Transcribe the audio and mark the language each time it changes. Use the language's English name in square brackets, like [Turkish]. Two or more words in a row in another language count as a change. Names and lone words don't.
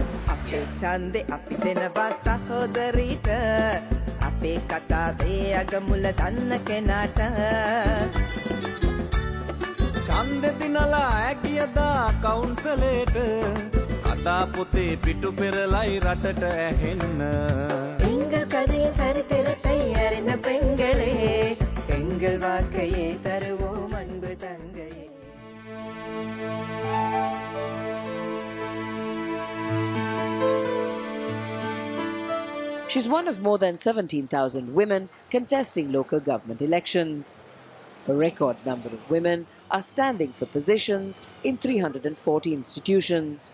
[Sinhala] අපේ ඡන්දේ අපි දෙනවා සහෝදරීට අපේ කතාවේ අගමුල දන්න කෙනාට ඡන්දෙ දිනලා ඇගියදා කවුන්සලේට කතා පොතේ පිටු පෙරලයි රටට ඇහෙන්න [Tamil] எங்கள் கதையில் சரித்திரத்தை அறிந்த பெண்களே எங்கள் வாழ்க்கையை தருவோம் அன்பு தங்கையே. [English] She's one of more than 17,000 women contesting local government elections. A record number of women are standing for positions in 340 institutions.